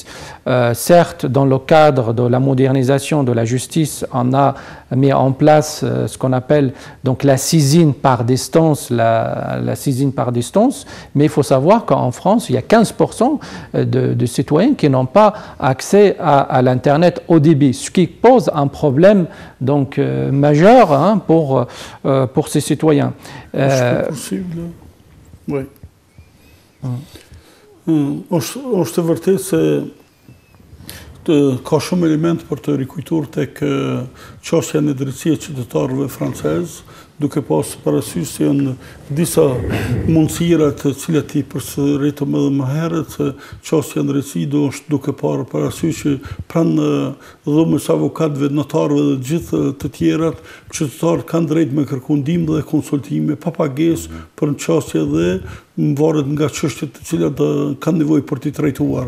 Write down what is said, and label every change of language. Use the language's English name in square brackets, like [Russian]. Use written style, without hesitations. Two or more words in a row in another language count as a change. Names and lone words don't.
[French] Certes, dans le cadre de la modernisation de la justice, on a mis en place ce qu'on appelle donc la saisine par distance, la saisine par distance, mais il faut savoir qu'en France, il y a 15% de citoyens qui n'ont pas accès à l'Internet haut débit, ce qui pose un problème donc pour ces citoyens. [Albanian] Është e vërtetë se ka shumë element për të rikujtuar tek çështja e drejtësisë e qytetarëve francez, duke pas parasysh se janë disa mundësira të cilat i përsëritëm edhe më herët, se çështja e drejtësisë do është duke parë parasysh që pranë dhomës avokatëve, notarëve dhe gjithë të tjerat, qytetarët kanë drejt me kërku ndihmë dhe konsultime pa pagesë për në çështje dhe varet nga çështjet të cilat kanë nevojë për t'i trajtuar.